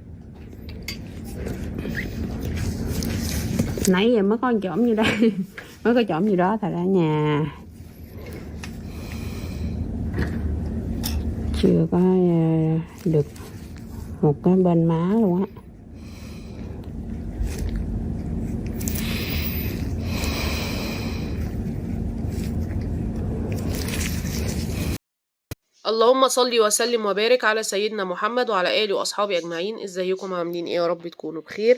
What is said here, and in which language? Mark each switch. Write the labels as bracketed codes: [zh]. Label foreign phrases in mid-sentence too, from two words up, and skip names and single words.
[vi] Nãy giờ mới có chỏm như đây. Mới có chỏm gì đó thật ra nhà chưa có được một cái bên má luôn á. [ar] اللهم صل وسلم وبارك على سيدنا محمد وعلى اله واصحابه اجمعين. ازيكم عاملين ايه؟ يا رب تكونوا بخير.